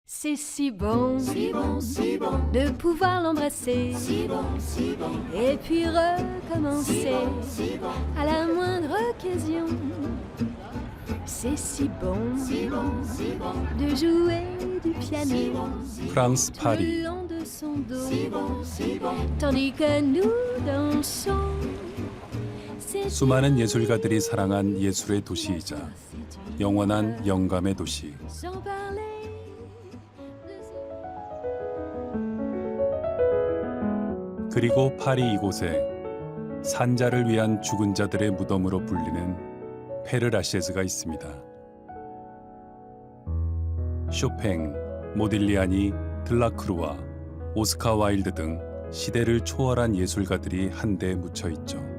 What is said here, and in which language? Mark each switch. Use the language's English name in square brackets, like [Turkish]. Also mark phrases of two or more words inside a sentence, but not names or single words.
[French] C'est si bon, si bon de pouvoir l'embrasser, et puis recommencer à la moindre occasion. C'est si bon de jouer du piano [Korean] 프랑스 [French] tout [Korean] 파리. [French] le long de son dos, tandis que nous dansons. C'est [Korean] 수많은 예술가들이 사랑한 예술의 도시이자 영원한 영감의 도시. [French] sans parler [Korean] 그리고 파리 이곳에 산자를 위한 죽은 자들의 무덤으로 불리는 페르라셰즈가 있습니다. 쇼팽, 모딜리아니, 들라크루와, 오스카 와일드 등 시대를 초월한 예술가들이 한데 묻혀 있죠.